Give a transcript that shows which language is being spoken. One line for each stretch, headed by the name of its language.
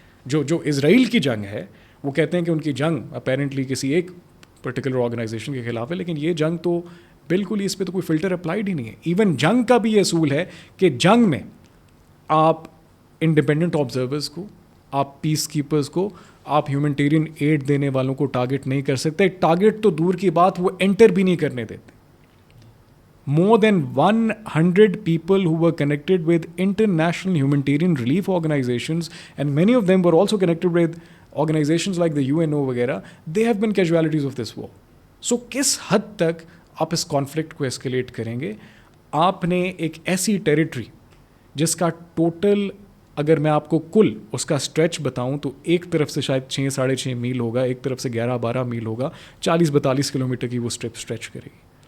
Urdu: جو اسرائیل کی جنگ ہے وہ کہتے ہیں کہ ان کی جنگ اپیرنٹلی کسی ایک پرٹیکولر آرگنائزیشن کے خلاف ہے, لیکن یہ جنگ تو بالکل ہی اس پہ تو کوئی فلٹر اپلائڈ ہی نہیں ہے. ایون جنگ کا بھی یہ اصول ہے کہ جنگ میں آپ انڈیپینڈنٹ آبزرورز کو, آپ پیس کیپرز کو, آپ ہیومنٹیرین ایڈ دینے والوں کو ٹارگٹ نہیں کر سکتے. ٹارگٹ تو دور کی بات, وہ انٹر بھی نہیں کرنے دیتے.
English: More than 100 people who were connected with international humanitarian relief organizations, and many of them were also connected with organizations like the UNO وغیرہ, they have been casualties of this war.
Urdu: So کس حد تک آپ اس conflict کو اسکیلیٹ کریں گے؟ آپ نے ایک ایسی ٹیریٹری جس کا ٹوٹل اگر میں آپ کو کل اس کا اسٹریچ بتاؤں تو ایک طرف سے شاید 6-6.5 میل ہوگا, ایک طرف سے 11-12 میل ہوگا, 40-42 کلومیٹر کی وہ اسٹرپ اسٹریچ کرے گی.